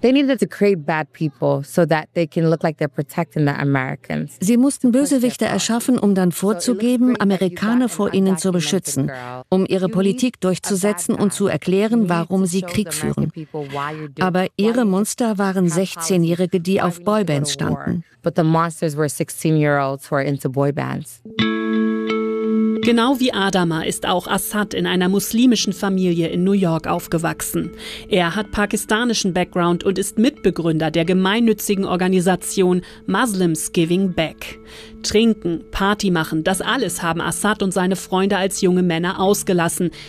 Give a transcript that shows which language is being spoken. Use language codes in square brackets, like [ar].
[de] Sie mussten Bösewichte erschaffen, um dann vorzugeben, Amerikaner vor ihnen zu beschützen, um ihre Politik durchzusetzen und zu erklären, warum sie Krieg führen. Aber ihre Monster waren 16-Jährige, die auf Boybands standen. [en] But the monsters were 16-year-olds who are into boy bands. [de] Genau wie Adama ist auch Assad in einer muslimischen Familie in New York aufgewachsen. Er hat pakistanischen Background und ist Mitbegründer der gemeinnützigen Organisation Muslims Giving Back. Trinken, Party machen, das alles haben Assad und seine Freunde als junge Männer ausgelassen.